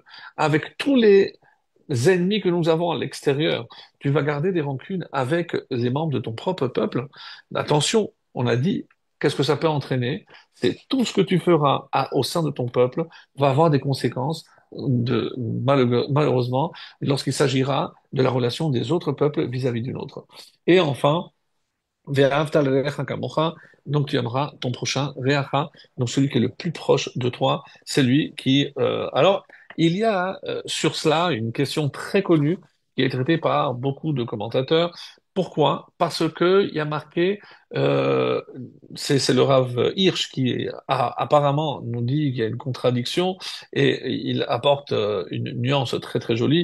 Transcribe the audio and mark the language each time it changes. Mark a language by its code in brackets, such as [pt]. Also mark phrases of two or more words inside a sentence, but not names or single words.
[fr] Avec tous les ennemis que nous avons à l'extérieur, tu vas garder des rancunes avec les membres de ton propre peuple. Attention, on a dit, qu'est-ce que ça peut entraîner? C'est tout ce que tu feras au sein de ton peuple va avoir des conséquences malheureusement lorsqu'il s'agira de la relation des autres peuples vis-à-vis d'une autre. Et enfin, [he] ואהבת לרעך כמוך, [fr] donc tu aimeras ton prochain, Reacha, donc celui qui est le plus proche de toi, c'est lui qui... Alors, il y a sur cela une question très connue qui est traitée par beaucoup de commentateurs. Pourquoi? Parce que il y a marqué, euh, c'est le Rav Hirsch qui apparemment nous dit qu'il y a une contradiction et il apporte une nuance très très jolie.